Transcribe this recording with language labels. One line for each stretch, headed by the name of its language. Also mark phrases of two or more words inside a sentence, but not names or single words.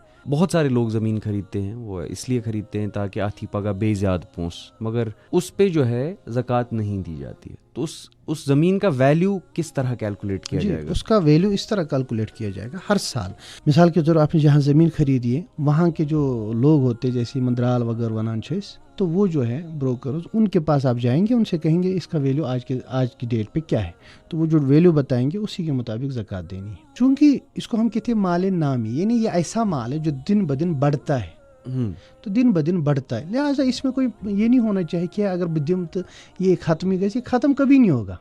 Urdu: بہت سارے لوگ زمین خریدتے ہیں، وہ اس لیے خریدتے ہیں تاکہ
Kashmiri: آتھی پگا بے زیاد پونس،
Urdu: مگر اس پہ جو ہے زکوٰۃ نہیں دی جاتی ہے. تو اس زمین کا ویلیو کس طرح کیلکولیٹ کیا جائے گا؟ اس کا ویلیو اس طرح کیلکولیٹ کیا جائے گا ہر سال. مثال کے طور آپ نے جہاں زمین خریدی ہے وہاں کے جو لوگ ہوتے جیسے مندرال وغیرہ
Kashmiri: ونان چھس,
Urdu: تو وہ جو ہے بروکرز, ان کے پاس آپ جائیں گے, ان سے کہیں گے اس کا ویلیو آج کی ڈیٹ پہ کیا ہے, تو وہ جو ویلیو بتائیں گے اسی کے مطابق زکوٰۃ دینی ہے. چونکہ اس کو ہم کہتے ہیں مال نامی, یعنی یہ ایسا مال ہے جو دن بدن بڑھتا ہے, تو دن بدن بڑھتا ہے, لہٰذا اس میں کوئی یہ نہیں ہونا چاہیے کہ اگر بدم تو یہ ختم ہی گئی, ختم کبھی نہیں ہوگا.